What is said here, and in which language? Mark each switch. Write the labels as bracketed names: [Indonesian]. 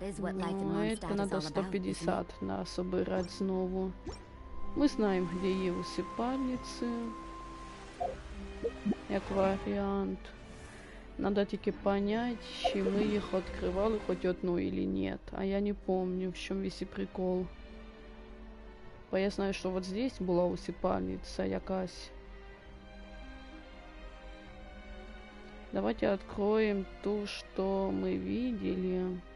[Russian] Но это надо 150 насобирать знову. Мы знаем, где є усипальниці. [Ukrainian] Як варіант. [Russian] Надо тільки понять, [Ukrainian] чи ми їх відкривали хоч одну или нет. А я не помню, в чому весь прикол. Бо я знаю, що вот здесь була усипальниця якась. [Russian] Давайте откроем ту, что мы видели.